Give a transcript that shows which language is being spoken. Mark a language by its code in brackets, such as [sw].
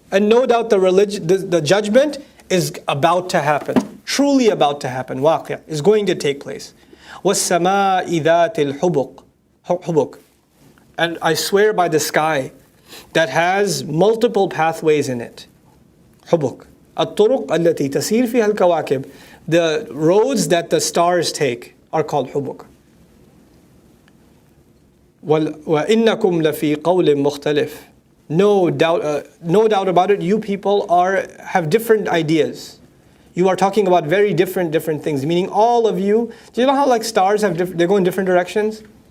[en] And no doubt the judgment is about to happen. Truly about to happen. واقع is going to take place. [ar] وَالسَّمَاءِ ذَاتِ الْحُبُقِ. [en] And I swear by the sky that has multiple pathways in it. [ar] حُبُقِ. الطُّرُقْ التي تسير فيها الكواكب. [en] The roads that the stars take are called حُبُقِ. [ar] وَإِنَّكُمْ لَفِي قَوْلٍ مُخْتَلِفٍ. [en] No doubt about it, you people have different ideas. You are talking about very different things, meaning all of you, do you know how like stars they go in different directions?